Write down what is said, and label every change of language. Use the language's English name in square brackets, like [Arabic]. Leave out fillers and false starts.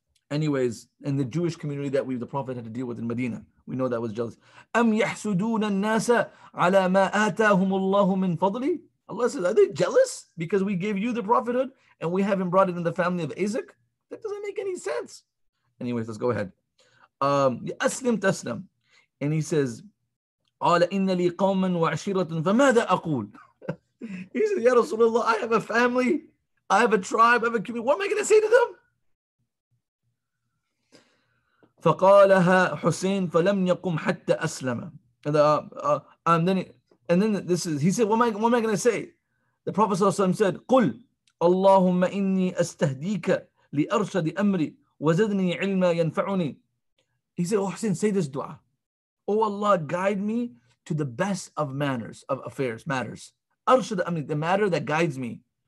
[English] Anyways, in the Jewish community that the Prophet had to deal with in Medina, we know that was jealousy. [Arabic] أَمْ يَحْسُدُونَ النَّاسَ عَلَى مَا آتَاهُمُ اللَّهُ مِنْ فَضْلِهِ. [English] Allah says, are they jealous because we gave you the prophethood and we haven't brought it in the family of Isaac? That doesn't make any sense. Anyways, let's go ahead. [Arabic] أسلم تسلم. [English] And he says, [Arabic] قال إن لي قوما وعشيرة فماذا أقول? [English] He says, Ya Rasulullah, I have a family, I have a tribe, I have a community. What am I going to say to them? [Arabic] فقالها حسين فلم يقم حتى أسلم. [English] And then this is, he said, what am I going to say? The Prophet ﷺ said, [Arabic] قل اللهم إني أستهديك لأرشد أمري وزدني علما ينفعني. [English] He said, oh Hussein, say this dua. Oh Allah, guide me to the best of manners, of affairs, matters. [Arabic] Arshad amri, [English] the matter that guides me.